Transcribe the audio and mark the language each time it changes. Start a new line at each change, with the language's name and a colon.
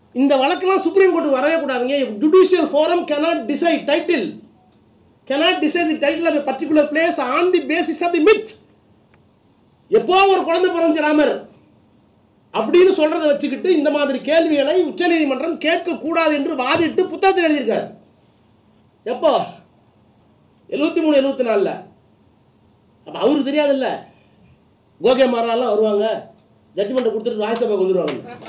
Tamil: இந்த வழக்கெல்லாம் சுப்ரீம் கோர்ட்டுக்கு வரவே கூடாதுங்க.
English: Judicial forum cannot decide title, cannot decide the title of a particular place on the basis of the myth.
Tamil: எப்போ ஒரு குழந்தை பிறந்த ராமர் அப்படின்னு சொல்றதை வச்சுக்கிட்டு இந்த மாதிரி கேள்விகளை உச்சநீதிமன்றம் கேட்கக்கூடாது என்று வாதிட்டு புத்தகத்தில் எழுதியிருக்கார். எப்போ? 73-74. அப்போ அவருக்கு தெரியாதுல்ல, கோகே மாரெல்லாம் வருவாங்க, ஜட்ஜ்மெண்ட்டை கொடுத்துட்டு ராஜ்யசபாவுக்கு வந்துடுவாங்க.